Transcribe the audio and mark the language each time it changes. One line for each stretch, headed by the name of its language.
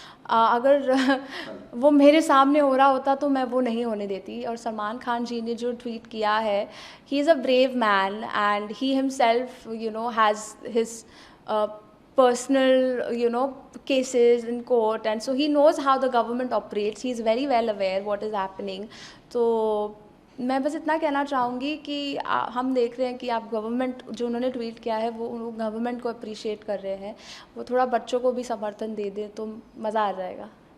Hindi: अगर वो मेरे सामने हो रहा होता तो मैं वो नहीं होने देती। और सलमान खान जी ने जो ट्वीट किया है,
English: He is a brave man and he himself has his personal cases in court, and so he knows how the government operates. He is very well aware what is happening.
Hindi: तो मैं बस इतना कहना चाहूँगी कि हम देख रहे हैं कि आप गवर्नमेंट, जो उन्होंने ट्वीट किया है वो गवर्नमेंट को अप्रिशिएट कर रहे हैं, वो थोड़ा बच्चों को भी समर्थन दे दें तो मज़ा आ जाएगा।